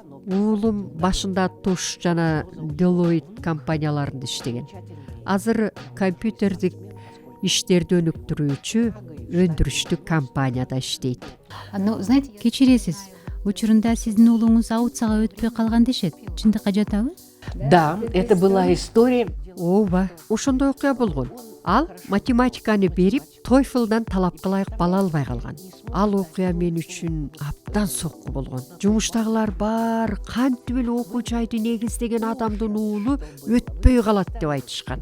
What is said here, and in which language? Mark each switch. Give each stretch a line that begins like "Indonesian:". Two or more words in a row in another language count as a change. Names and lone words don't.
Kyrgyz: Уулум башында Туш жана Deloitte компанияларында иштеген. Азыр компьютердик иштерди өнүктүрүүчү өндүрүштүк компанияда иштейт.
Russian: Знаете,
Kyrgyz: кечиресиз. Учурунда сиздин уулуңуз аутсага өтпөй калган дешет. Чындыкка жатабы?
Russian: Да, это была история.
Kyrgyz: Ооба, ошондой окуя болгон. Ал математиканы берип, TOEFL-дан талап кылайык бала албай калган. Ал окуя мен үчүн абдан сокку болгон. Жумуштагылар баары кантип эле окуу жайды негиздеген адамдын уулу өтпөй калат деп айтышкан.